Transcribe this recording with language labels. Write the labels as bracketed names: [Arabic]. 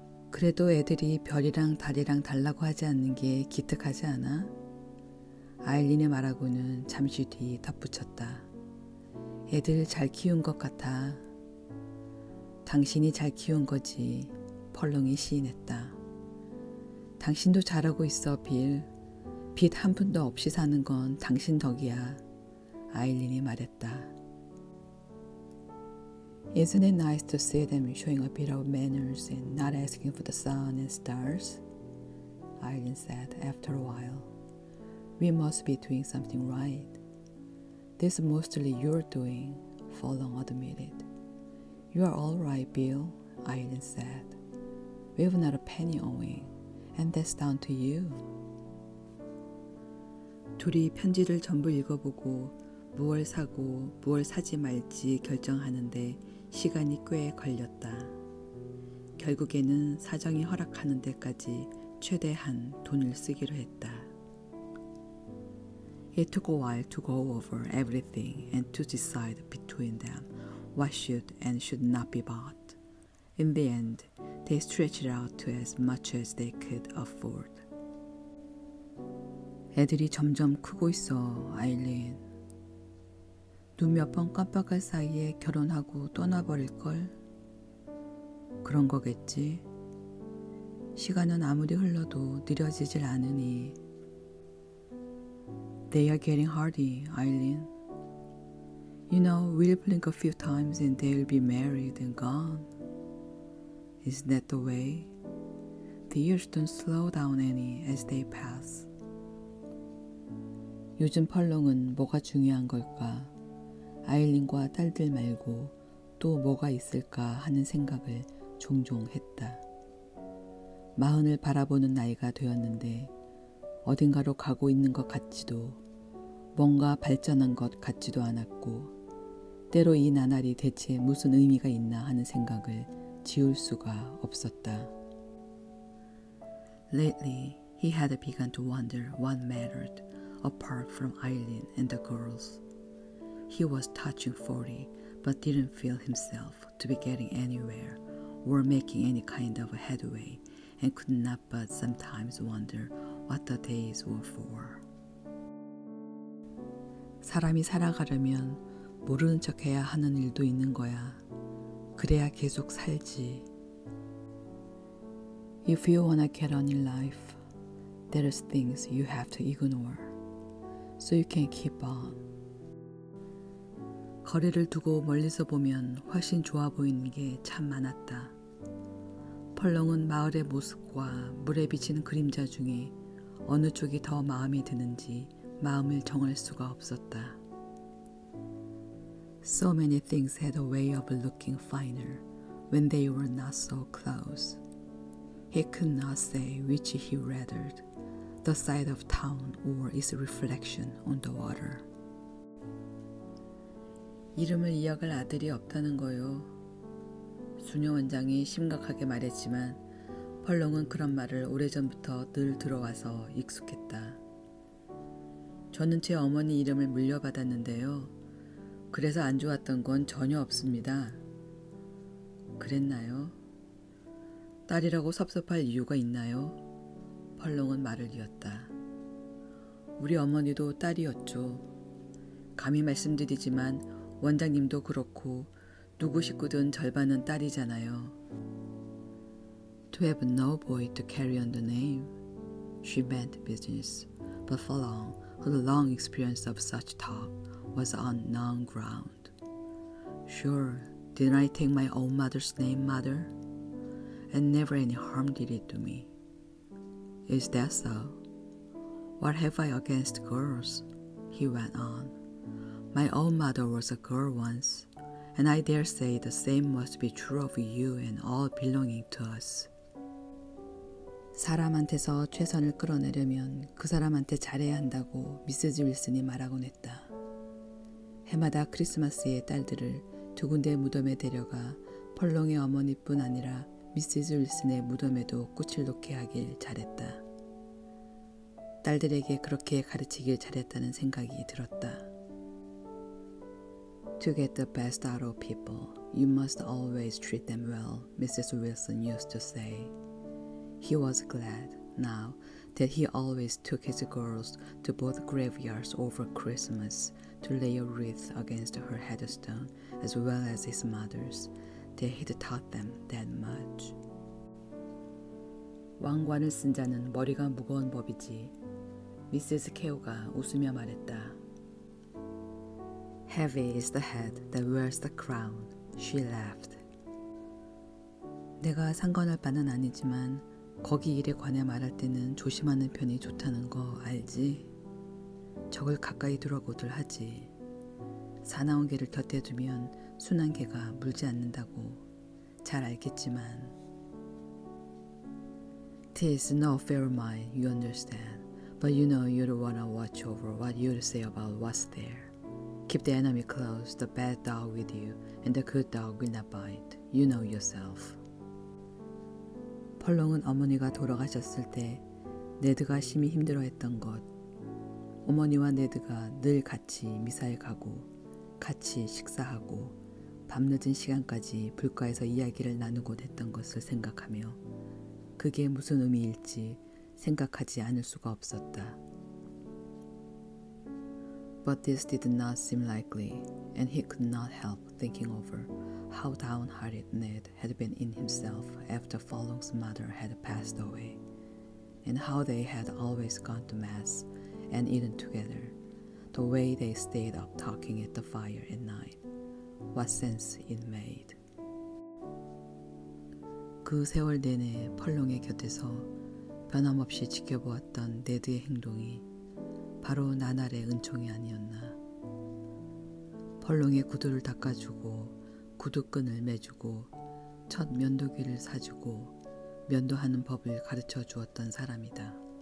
[Korean] 그래도 애들이 별이랑 달이랑 달라고 하지 않는 게 기특하지 않아? 아일린의 말하고는 잠시 뒤 덧붙였다. 애들 잘 키운 것 같아. 당신이 잘 키운 거지, 펄롱이 시인했다. 당신도 잘하고 있어, 빌. 빚 한 푼도 없이 사는 건 당신 덕이야. 아일린이 말했다. [English] Isn't it nice to see them showing a bit of manners and not asking for the sun and stars? Eileen said after a while. We must be doing something right. This is mostly your doing, Furlong admitted. You are all right, Bill, Eileen said. We've not a penny owing, and that's down to you. [Korean] 둘이 편지를 전부 읽어보고 무얼 사고 무얼 사지 말지 결정하는데 시간이 꽤 걸렸다. 결국에는 사정이 허락하는 데까지 최대한 돈을 쓰기로 했다. [English] It took a while to go over everything and to decide between them what should and should not be bought. In the end, they stretched it out to as much as they could afford. [Korean] 애들이 점점 크고 있어, 아일린. 눈 몇 번 깜빡할 사이에 결혼하고 떠나버릴걸? 그런 거겠지. 시간은 아무리 흘러도 느려지질 않으니. [English] They are getting hardy, Eileen. You know, we'll blink a few times and they'll be married and gone. Isn't that the way? The years don't slow down any as they pass. [Korean] 요즘 펄롱은 뭐가 중요한 걸까? 아일린과 딸들 말고 또 뭐가 있을까 하는 생각을 종종 했다. 40을 바라보는 나이가 되었는데 어딘가로 가고 있는 것 같지도 뭔가 발전한 것 같지도 않았고 때로 이 나날이 대체 무슨 의미가 있나 하는 생각을 지울 수가 없었다. [English] Lately, he had begun to wonder what mattered apart from Eileen and the girls. He was touching 40, but didn't feel himself to be getting anywhere or making any kind of a headway, and could not but sometimes wonder what the days were for. [Korean] 사람이 살아가려면 모르는 척해야 하는 일도 있는 거야. 그래야 계속 살지. [English] If you wanna get on in life, there's things you have to ignore, so you can keep on. [Korean] 거리를 두고 멀리서 보면 훨씬 좋아 보이는 게 참 많았다. 펄롱은 마을의 모습과 물에 비치는 그림자 중에 어느 쪽이 더 마음에 드는지 마음을 정할 수가 없었다. [English] So many things had a way of looking finer when they were not so close. He could not say which he rathered, the sight of town or its reflection on the water. [Korean] 이름을 이어갈 아들이 없다는 거요. 수녀 원장이 심각하게 말했지만 펄롱은 그런 말을 오래전부터 늘 들어와서 익숙했다. 저는 제 어머니 이름을 물려받았는데요. 그래서 안 좋았던 건 전혀 없습니다. 그랬나요? 딸이라고 섭섭할 이유가 있나요? 펄롱은 말을 이었다. 우리 어머니도 딸이었죠. 감히 말씀드리지만 원장님도 그렇고 누구 식구든 절반은 딸이잖아요. [English] To have no boy to carry on the name. She meant business, but Furlong, whose long experience of such talk, was on known ground. Sure, didn't I take my own mother's name, mother? And never any harm did it to me. Is that so? What have I against girls? He went on. My own mother was a girl once, and I dare say the same must be true of you and all belonging to us. [Korean] 사람한테서 최선을 끌어내려면 그 사람한테 잘해야 한다고 미세즈 윌슨이 말하곤 했다. 해마다 크리스마스에 딸들을 두 군데 무덤에 데려가 펄롱의 어머니뿐 아니라 미세즈 윌슨의 무덤에도 꽃을 놓게 하길 잘했다. 딸들에게 그렇게 가르치길 잘했다는 생각이 들었다. [English] To get the best out of people, you must always treat them well, Mrs. Wilson used to say. He was glad, now, that he always took his girls to both graveyards over Christmas to lay a wreath against her headstone, as well as his mother's, that he'd taught them that much. [Korean] 왕관을 쓴 자는 머리가 무거운 법이지. 미세스 케오가 웃으며 말했다. [English] Heavy is the head that wears the crown, she laughed. [Korean] 내가 상관할 바는 아니지만 거기 일에 관해 말할 때는 조심하는 편이 좋다는 거 알지? 적을 가까이 두라고들 하지. 사나운 개를 곁에 두면 순한 개가 물지 않는다고 잘 알겠지만. [English] 'Tis no affair of mine, you understand, but you know you'd wanna watch over what you'd say about what's there. Keep the enemy close, the bad dog with you, and the good dog will not bite. You know yourself. [Korean] 펄롱은 어머니가 돌아가셨을 때 네드가 심히 힘들어했던 것, 어머니와 네드가 늘 같이 미사에 가고 같이 식사하고 밤늦은 시간까지 불가에서 이야기를 나누곤 했던 것을 생각하며 그게 무슨 의미일지 생각하지 않을 수가 없었다. [English] But this did not seem likely, and he could not help thinking over how downhearted Ned had been in himself after Furlong's mother had passed away, and how they had always gone to mass and eaten together, the way they stayed up talking at the fire at night. What sense it made. [Korean] 그 세월 내내 펄롱의 곁에서 변함없이 지켜보았던 네드의 행동이 바로 나날의 은총이 아니었나. 펄롱의 구두를 닦아주고 구두끈을 매주고 첫 면도기를 사주고 면도하는 법을 가르쳐 주었던 사람이다.